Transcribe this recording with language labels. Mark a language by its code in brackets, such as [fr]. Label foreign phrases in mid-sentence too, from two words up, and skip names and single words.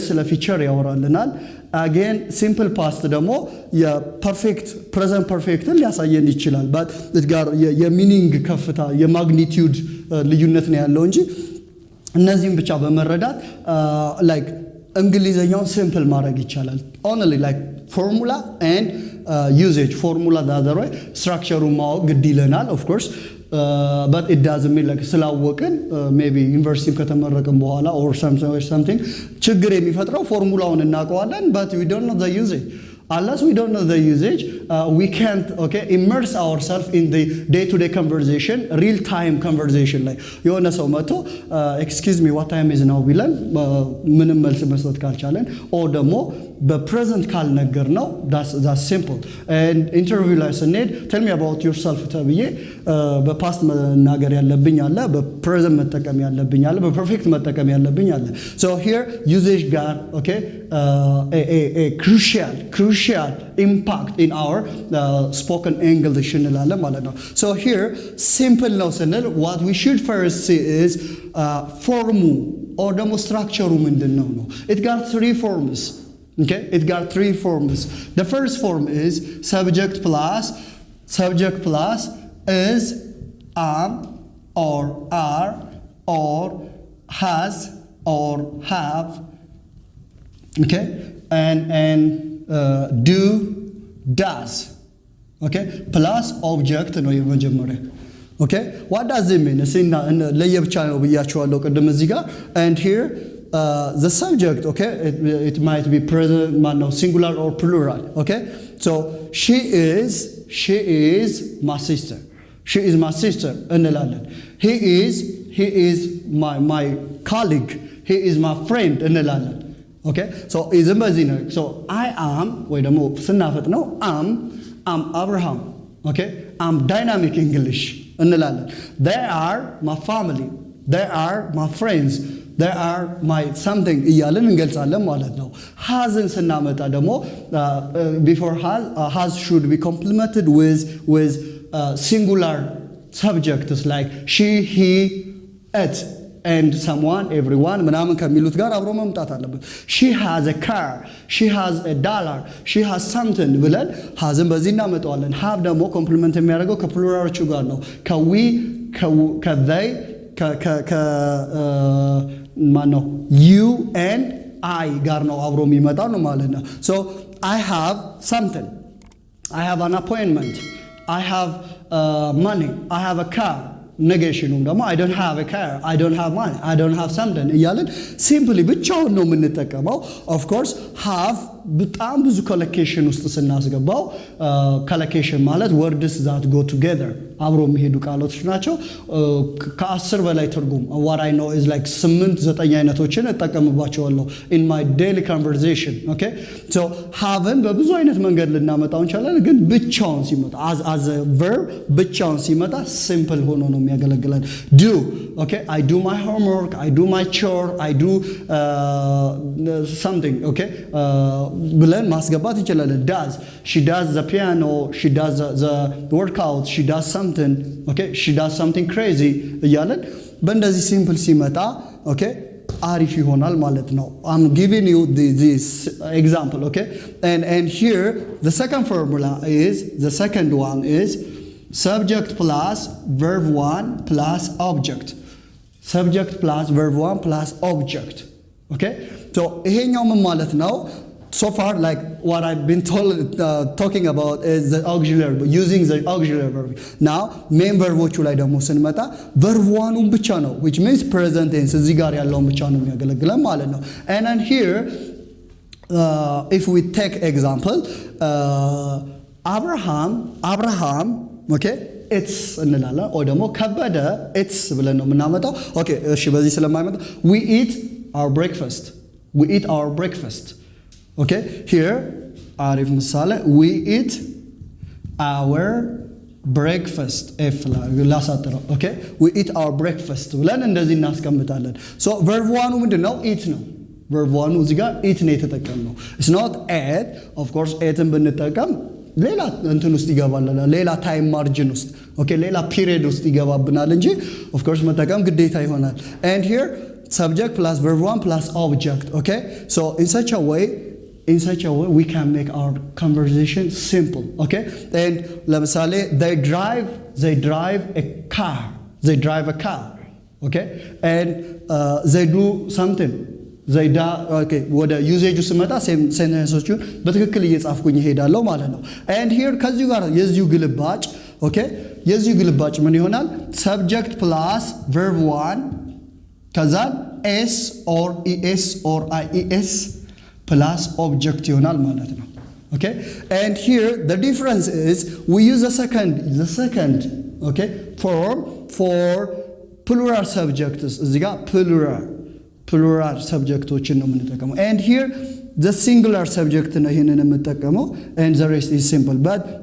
[am] ስለ ፊቸር ያወራልናል። [en] again simple past [am] ደግሞ የፐርፌክት [en] present perfect [am] ሊያሳየን ይችላል። በት ጋር የሚኒንግ ከፍታ የማግኒቲዩድ ልዩነት ነው ያለው እንጂ እነዚህም ብቻ በመረዳት ላይክ እንግሊዘኛውን ሲምፕል ማድረግ ይቻላል። [en] only like formula and usage formula [am] ዳዘር ወይ ስትራክቸሩን ማወቅ ግድ ይለናል [en] of course but it doesn't mean like [am] ስላወቅን maybe ዩኒቨርሲቲ ከተመረቅን በኋላ [en] or something [am] ችግር የሚፈጥረው ፎርሙላውን እናውቀዋለን [en] but we don't know the usage. Unless we don't know the usage, we can't immerse ourselves in the day-to-day conversation, real-time conversation. [am] Like የሆነ ሰው መጥቶ [en] excuse me what time is now [am] ቢለን ምንም መልስ መስጠት ካልቻለን or ደግሞ በፕሬዘንት ካልነገር ነው [en] that's simple. [am] and ኢንተርቪው ላይ ስንሄድ [en] tell me about yourself [am] ተብዬ በፓስት መናገር ያለብኝ አለ፣ በፕሬዘንት መጠቀም ያለብኝ አለ፣ በፐርፌክት መጠቀም ያለብኝ አለ. [en] so here usage ጋር a crucial impact in our spoken English [am] እንላለን ማለት ነው. [en] so here simple [am] ነው ስንል [en] what we should first see is form or ደግሞ structure [am] ምንድነው ነው. [en] it got three forms. Okay, it got three forms. The first form is subject plus is am or are or has or have. Okay, and do, does. Okay, plus object [am] ነው የመጀመሪያ. [en] Okay, what does it mean? [am] እስኪ ለየብቻ ነው ብያችኋለሁ ቅድም እዚህ ጋር. [en] and here the subject, okay, it might be present, singular or plural. Okay, so she is my sister. She is my sister እንላለን. he is my colleague. he is my friend እንላለን. okay, so is በዚህ ነው. so I am [am] ወይ ደግሞ ስናፈጥ ነው [en] am Abraham. okay, am dynamic English እንላለን. they are my family. they are my friends. they are my something [am] እያልን እንገልጻለን ማለት ነው. [en] hasን ስናመጣ ደግሞ before has should be complemented with singular subjects like she, he, it and someone, everyone [am] ምናምን ከሚሉት ጋር አብሮ መምጣት አለበት. [en] she has a car, she has a dollar, she has something [am] ብለን hasን በዚህ እናመጣዋለን. have ደግሞ ኮምፕሊመንት የሚያደርገው ከፕሉራሎቹ ጋር ነው. ከዊ ከthey ማነው [en] you and I [am] ጋር ነው አብሮ የሚመጣው ነው ማለት ነው. [en] so I have something, I have an appointment, I have money, I have a car. negation ደግሞ I don't have a car, I don't have money, I don't have something [am] እያልን ሲምፕሊ ብቻውን ነው የምንጠቀመው. [en] of course [am] have በጣም ብዙ ኮሎኬሽን ውስጥ ስናስገባው ኮሎኬሽን ማለት [en] words that go together [am] አብሮ የሚሄዱ ቃላቶች ናቸው. ከ10 በላይ ትርጉም [en] what I know is like 8-9 [am] አይነቶችን እጠቀምባቸዋለሁ [en] in my daily conversation. [am] okay, so haveን በብዙ አይነት መንገድ ልናመጣው እንችላለን ግን ብቻውን ሲመጣ [en] as a verb [am] ብቻውን ሲመጣ simple ሆኖ ነው የሚያገለግለን. [en] do, okay, I do my homework, I do my chore, I do something. [am] okay, ብለን ማስገባት እንችላለን. [en] does, she does the piano, she does the workout, she does something. okay, she does something crazy [am] እያለን በእንደዚህ ሲምፕል ሲመጣ okay አሪፍ ይሆናል ማለት ነው. [en] I'm giving you this example. okay, and here the second formula is the second one is subject plus verb 1 plus object. subject plus verb 1 plus object. okay, so ይሄኛው ምን ማለት ነው? so far like what I've been talking about is the auxiliary, using the auxiliary verb. [am] now main verboቹ ላይ ደግሞ ስንመጣ verb 1ን ብቻ ነው [en] which means present tense [am] እዚህ ጋር ያለውን ብቻ ነው የሚያገለግለን ማለት ነው. [en] and then here if we take example Abraham okay it's እንላለን or ደግሞ ከበደ it's [am] ብለን ነው የምናመጣው. [en] okay [am] እሺ በዚህ ስለማይመጣ [en] we eat our breakfast. okay, here [am] አሪፍ ምሳሌ [en] we eat our breakfast [am] ኤፍ ላሳጥረው [en] ኦኬ we eat our breakfast [am] ብለን እንደዚህ እናስቀምጣለን [en] ሶ verb 1 ምንድነው eat ነው verb 1 [am] እዚህ ጋር [en] eat [am] ነው የተጠቀምነው [en] it's not ate of course eatን ብንጠቀም [am] ሌላ እንትን ውስጥ ይገባልና ሌላ ታይም ማርጂን ውስጥ ኦኬ ሌላ ፒሪየድ ውስጥ ይገባብናል እንጂ [en] of course [am] መጠቀም ግዴታ ይሆናል [en] and here subject plus verb 1 plus object okay so in such a way we can make our conversation simple okay and ለምሳሌ they drive a car okay and they do something okay [am] ወደ ዩዜጁ ስመጣ ሴንተንሶቹ በትክክል እየጻፍኩኝ ሄዳለሁ ማለት ነው [en] and here [am] ከዚህ ጋር የዚሁ ግልባጭ okay የዚሁ ግልባጭ ምን [en] ይሆናል subject plus verb 1 ከዛ s or es or ies plus object ይሆናል ማለት ነው okay and here the difference is we use the second okay form for plural subjects [am] እዚህ ጋር [en] plural subjectoችን [am] ነው የምንጠቀመው [en] and here the singular subject [am] ነው ይሄንን የምንጠቀመው [en] and the rest is simple but